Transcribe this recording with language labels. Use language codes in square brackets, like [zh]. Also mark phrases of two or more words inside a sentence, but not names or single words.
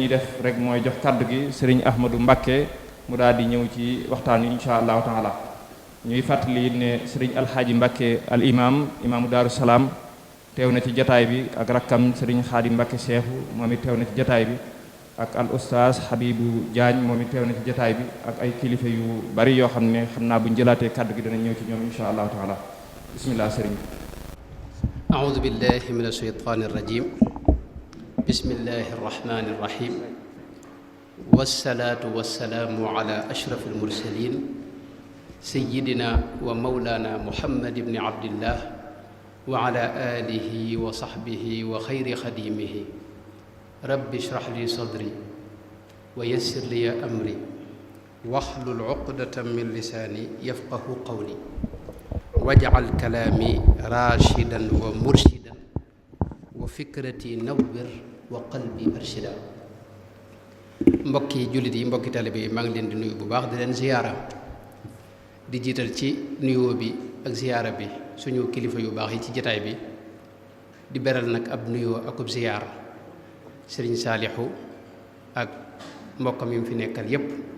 [wo] ñuy def rek mooy jox kaddu gi sëriñ Ahmadou Mbacké mu daal di ñëw ci waxtaan wi [ar] إن شاء الله تعالى [wo] ñuy fàttali ne sëriñ alxaaji Mbacké al imaamu Daaru Salaam teew na ci jataay bi ak rakkam sëriñ Xaadim Mbacké Seexu moom it teew na ci jataay bi ak al oustaz Habibu Diagne moom it teew na ci jataay bi ak ay kilifa yu bari yoo xam ne xam naa bu ñu jëlaatee kaddu gi dana ñëw ci ñoom [ar] إن شاء الله تعالى [wo] bismillah sëriñ [ar] أعوذ بالله من الشيطان الرجيم بسم الله الرحمن الرحيم والصلاة والسلام على أشرف المرسلين سيدنا ومولانا محمد بن عبد الله وعلى آله وصحبه وخير خديمه رب اشرح لي صدري ويسر لي أمري واحلل عقدة من لساني يفقه قولي واجعل كلامي راشدا ومرشدا وفكرتي نور وقلبي أرشد [wo] mbokki jullit yi mbokki taalibe yi maa ngi leen di nuyu bu baax di leen ziyaara di jiital ci nuyoo bi ak ziyaara bi suñu kilifa yu baax yi ci jataay bi di beral nag ab nuyoo akub ziyaara sëriñ Saalixu ak mbokkam yi mu fi nekkal yépp